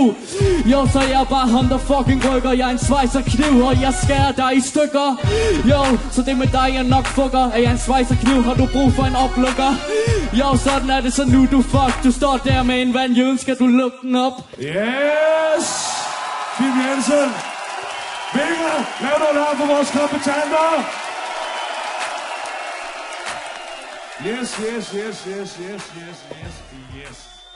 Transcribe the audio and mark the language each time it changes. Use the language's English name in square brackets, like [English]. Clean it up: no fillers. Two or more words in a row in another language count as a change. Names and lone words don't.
[Danish] Jo, så jeg er bare ham, der fucking rykker. Jeg er en svejserkniv, og jeg skærer dig i stykker. Jo, så det med dig, jeg nok fucker. Er jeg en svejserkniv, har du brug for en oplukker. Jo, sådan er det, så nu du fuck. Du står der med en vandjøden, skal du lukke den op? Yes! Kim Jensen! Vinger, lav noget her for vores kompetanter! [English] Yes, yes, yes, yes, yes, yes, yes, yes.